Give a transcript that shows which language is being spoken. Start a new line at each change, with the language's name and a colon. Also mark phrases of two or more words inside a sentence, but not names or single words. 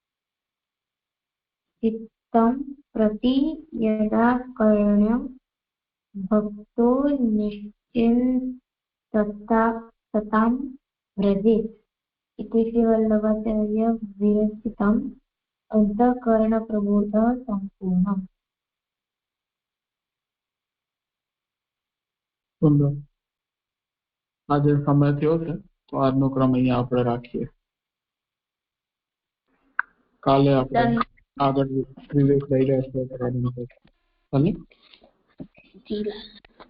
Sanskrit: चित्तं प्रति यदा कर्ण्य भक्तो निश्चिन्ततां व्रजेत्। इति श्रीवल्लभाचार्य विरचितम् अंतःकरणप्रबोधः सम्पूर्णम्।
Gujarati: સુંદર આજે સમય થયો છે તો આજનો ક્રમ અહીંયા આપણે રાખીએ. કાલે આપણે આગળ વિવેક લઈ રહ્યા છીએ.